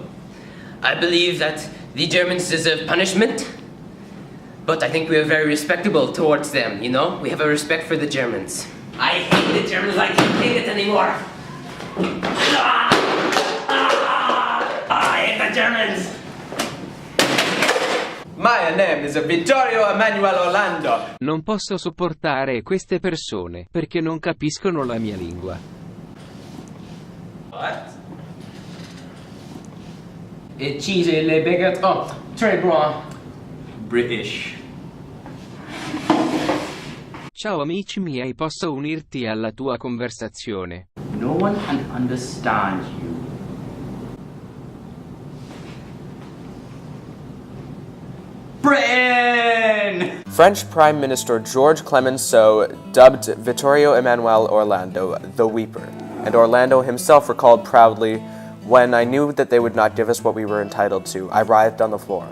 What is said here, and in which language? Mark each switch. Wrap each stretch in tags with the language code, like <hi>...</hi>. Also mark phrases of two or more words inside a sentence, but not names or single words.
<en>I believe that the Germans deserve punishment, but I think we are very respectable towards them, you know? We have a respect for the Germans. I hate the Germans, I can't take it anymore. I hate the Germans. My name is Vittorio Emanuele Orlando.</en> <it>Non posso sopportare queste persone perché non capiscono la mia lingua.</it> <en>What?</en> <fr>Et cheese et les baguettes. Oh, très bon.</fr> <en>British.</en> <it>Ciao amici miei, posso unirti alla tua conversazione?</it> <en>No one can understand you. Britain! French Prime Minister George Clemenceau dubbed Vittorio Emanuele Orlando the Weeper, and Orlando himself recalled proudly, "When I knew that they would not give us what we were entitled to, I writhed on the floor.</en>